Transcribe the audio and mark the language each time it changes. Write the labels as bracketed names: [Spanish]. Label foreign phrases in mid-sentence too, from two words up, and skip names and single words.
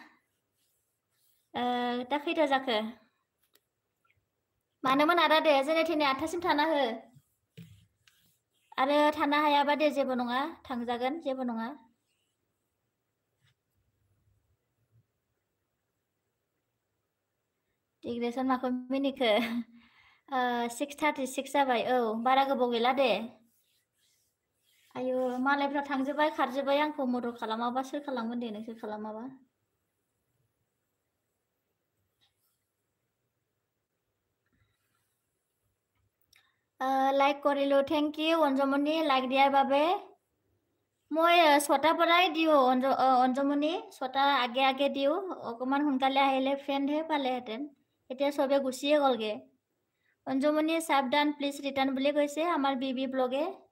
[Bodo] दा खैथा जाखो मानोमोन आदा दे जेने थेने 8थासिम थाना हो आरो थानो हायाबा दे जेबो नङा थांजागोन जेबो नङा डिग्रेसन माखौ मिनिखो 6:36 जाबाय औ बारा गोबाव गैला दे आयु मालायफ्रा थांजोब्बाय खारजोब्बाय आंखौ मदद खालामाबा सोर खालामगोन दे नोंसोर खालामाबा [Assamese] লাইক কৰিলো [English] thank you [Assamese] অঞ্জুমনি লাইক দিয়াৰ বাবে মই 6টাৰ পৰাই দিওঁ অঞ্জুমনি 6টা আগে দিওঁ অকণমান সোনকালে আহিলে ফ্ৰেণ্ডহে পালেহেঁতেন এতিয়া চবে গুচিয়ে গ'লগে অঞ্জুমনি সাবধান [English] please return [Assamese] বুলি কৈছে আমাৰ বিবি ব্লগে